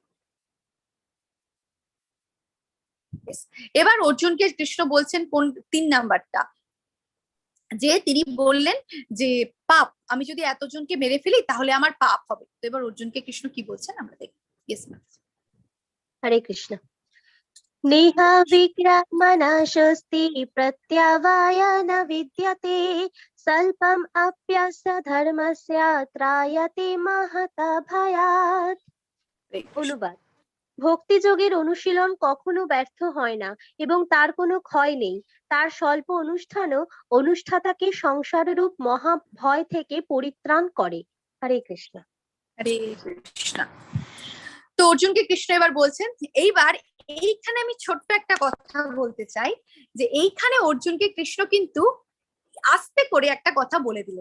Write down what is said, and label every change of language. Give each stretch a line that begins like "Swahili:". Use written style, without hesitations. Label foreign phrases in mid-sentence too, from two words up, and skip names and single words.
Bangla: এবার অর্জুনকে কৃষ্ণ বলছেন কোন 3 নাম্বারটা, যে তিনি বললেন যে পাপ, আমি যদি এতজনকে মেরে ফেলি তাহলে আমার পাপ হবে। তো এবার অর্জুনকে কৃষ্ণ কি বলছেন আমরা দেখি।
English: yes ma'am.
Sanskrit: হরে কৃষ্ণ। নেহ বিক্রমনাশস্তি প্রত্যবায় ন বিদ্যতে স্বল্পম অপ্যস্য ধর্মস্য ত্রায়তে মহত ভয়াৎ।
Bangla: অনুবাদ: ভক্তিযোগের অনুশীলন কখনো ব্যর্থ হয় না এবং তার কোনো ক্ষয় নেই। তার স্বল্প অনুষ্ঠানও অনুষ্ঠাতাকে সংসাররূপ মহা ভয় থেকে পরিত্রাণ করে। হরে কৃষ্ণ। হরে কৃষ্ণ। তো অর্জুনকে কৃষ্ণ এবার বলছেন, এইবার এইখানে আমি ছোট্ট একটা কথা বলতে চাই, যে এইখানে অর্জুনকে কৃষ্ণ কিন্তু আস্তে করে একটা কথা বলে দিলেন।